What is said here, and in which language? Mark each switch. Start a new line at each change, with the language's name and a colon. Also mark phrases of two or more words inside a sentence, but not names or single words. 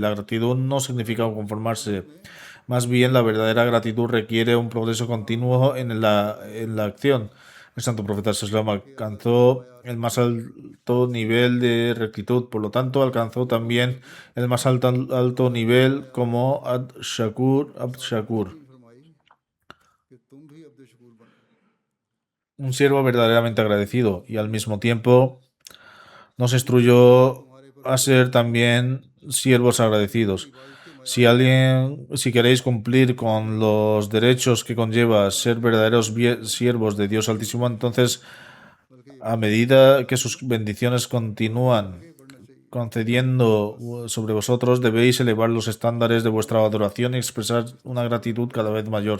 Spanish: La gratitud no significa conformarse. Más bien, la verdadera gratitud requiere un progreso continuo en la acción. El santo profeta sallam alcanzó el más alto nivel de rectitud, por lo tanto alcanzó también el más alto nivel como
Arabic: عبد شكور.
Urdu: کہ تم بھی عبد شکور بنو.
Spanish: un siervo verdaderamente agradecido, y al mismo tiempo nos instruyó a ser también siervos agradecidos. Si queréis cumplir con los derechos que conlleva ser verdaderos siervos de Dios Altísimo, entonces a medida que sus bendiciones continúan concediendo sobre vosotros, debéis elevar los estándares de vuestra adoración y expresar una gratitud cada vez mayor.